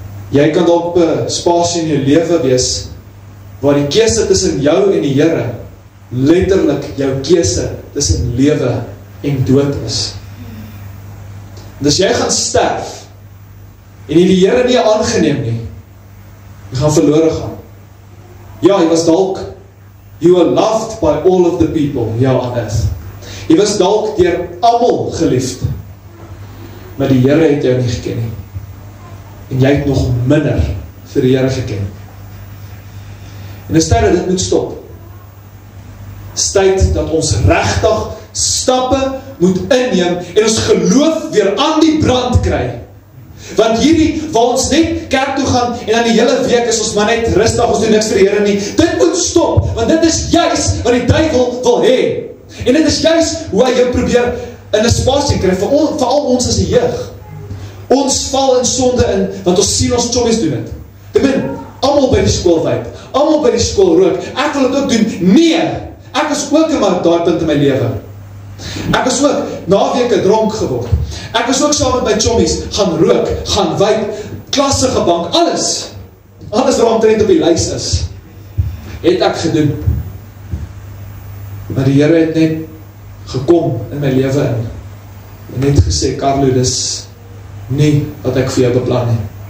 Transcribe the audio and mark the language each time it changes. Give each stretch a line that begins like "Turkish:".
Afrikaans: Jy kan dalk 'n spasie in jou lewe wees, waar die keuse tussen jou en die Here, letterlik jou keuse tussen lewe en dood is. En as jy gaan sterf, en jy die Here nie aangeneem nie, jy gaan verlore gaan. Ja, jy was dalk,
English: you were loved by all of the people, ja, on earth.
Afrikaans: Jy was dalk deur almal geliefd, maar die Here het jou nie geken nie. En jy het nog minder vir die Here geken. En dis tyd dat dit moet stop. Dis tyd dat ons regtig stappe moet inneem en ons geloof weer aan die brand kry. Want hierdie, waar ons net kerk toe gaan en dan die hele week is ons maar net rustig, ons doen niks vir die Here nie. Dit moet stop, want dit is juis wat die duiwel wil hê. En dit is juis hoe hy jou probeer in 'n spasie kry, veral ons as die jeug. Ons val in sonde in, want ons sien ons chommies doen het. Ek bedoel, almal by die skool wyp, almal by die skool rook, ek wil dit ook doen. Nee, ek is ook maar daai punt in my lewe. Ek is ook naweke dronk geword. Ek is ook saam met my chommies gaan rook, gaan wyp, klasse gebank, alles wat omtrent op die lys is, het ek gedoen. Maar die Here het net gekom in my lewe in en net gesê, Carlo, dis nie wat ek vir jou beplan nie.